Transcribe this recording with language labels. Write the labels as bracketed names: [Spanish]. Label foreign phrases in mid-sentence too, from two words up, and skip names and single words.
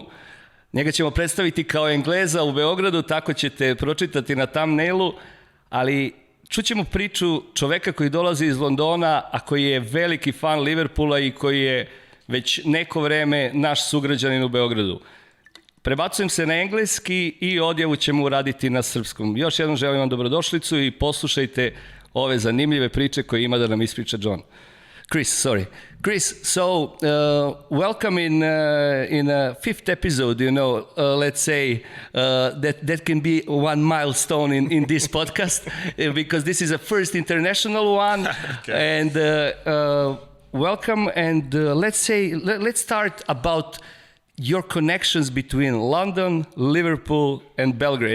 [Serbian] Njega ćemo predstaviti kao Engleza u Beogradu, tako ćete pročitati na thumbnailu, ali čućemo priču čoveka koji dolazi iz Londona, a koji je veliki fan Liverpula i koji je već neko vreme naš sugrađanin u Beogradu. Prebacujem se na engleski i odjavu ćemo uraditi na srpskom. Još jednom želim vam dobrodošlicu i poslušajte ove zanimljive priče koje ima da nam ispriča John. [English] Kris, so welcome in a fifth episode, let's say that can be one milestone in this podcast because this is a first international one. Okay. And welcome, and let's start about your connections between London, Liverpool, and Belgrade.